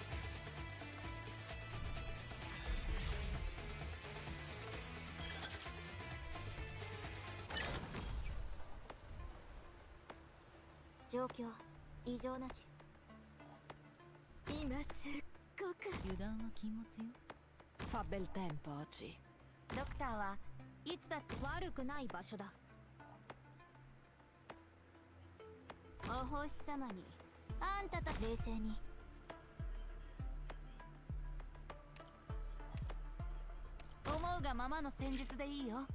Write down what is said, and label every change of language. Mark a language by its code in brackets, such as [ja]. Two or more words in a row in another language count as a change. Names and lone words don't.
[ja] 状況異常なし。今すっごく油断は禁物よ。 [it] Fa bel tempo oggi. [ja] ドクターはいつだって悪くない場所だ。お星様にあんたた冷静に。思うがままの戦術でいいよ。